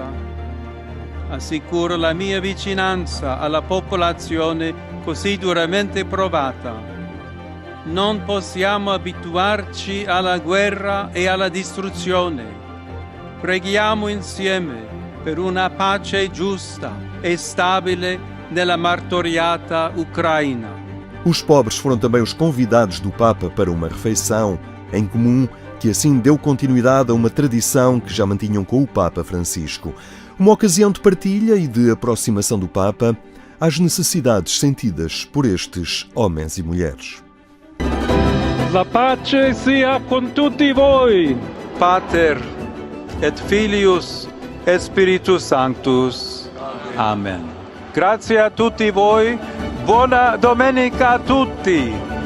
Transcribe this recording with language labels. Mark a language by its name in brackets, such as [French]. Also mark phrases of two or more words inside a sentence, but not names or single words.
[Italian] Assicuro la mia vicinanza alla popolazione così duramente provata. Non possiamo abituarci alla guerra e alla distruzione. Preghiamo insieme per una pace giusta e stabile nella martoriata Ucraina. [Portuguese] Os pobres foram também os convidados do Papa para uma refeição em comum que assim deu continuidade a uma tradição que já mantinham com o Papa Francisco. Uma ocasião de partilha e de aproximação do Papa às necessidades sentidas por estes homens e mulheres. [Italian] La pace sia con tutti voi. [Latin] Pater et Filius et Spiritus Sanctus. [Italian] Amen. Grazie a tutti voi. Buona domenica a tutti.